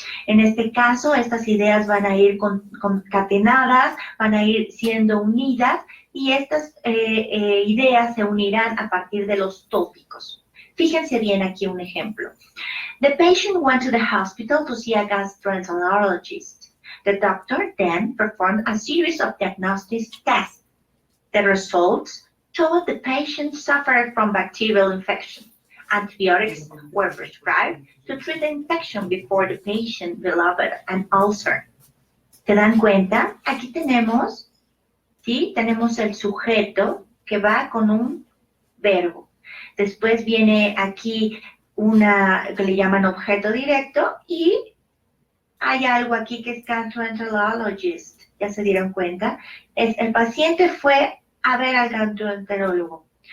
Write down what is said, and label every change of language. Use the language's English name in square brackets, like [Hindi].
[Spanish] En este caso, estas ideas van a ir concatenadas, van a ir siendo unidas, y estas ideas se unirán a partir de los tópicos. Fíjense bien aquí un ejemplo. [English] The patient went to the hospital to see a gastroenterologist. The doctor then performed a series of diagnostic tests. The results showed the patient suffered from bacterial infection. Antibiotics were prescribed to treat the infection before the patient developed an ulcer. [Spanish] ¿Se dan cuenta? Aquí tenemos, ¿sí? Tenemos el sujeto que va con un verbo. Después viene aquí una que le llaman objeto directo y hay algo aquí que es gastroenterologist. ¿Ya se dieron cuenta? El paciente fue a ver al gastroenterólogo.